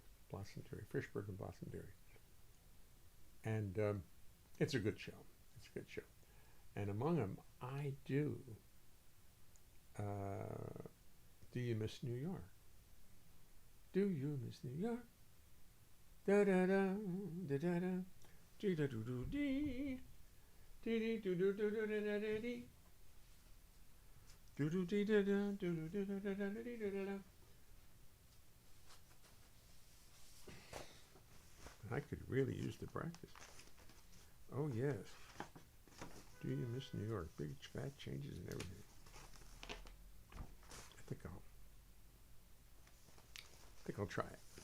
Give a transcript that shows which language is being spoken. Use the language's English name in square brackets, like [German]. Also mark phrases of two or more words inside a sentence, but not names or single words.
[English] Blossom Dearie, Frischberg and Blossom Dearie. And it's a good show. It's a good show. And among them, I do You Miss New York? Do you miss New York? Da da da da da da dee da do do dee dee dee do do do do da da da dee do do dee da da do do do da da da dee da da da. I could really use the practice. Oh yes. Do you miss New York? Big fat changes and everything. I think I'll try it.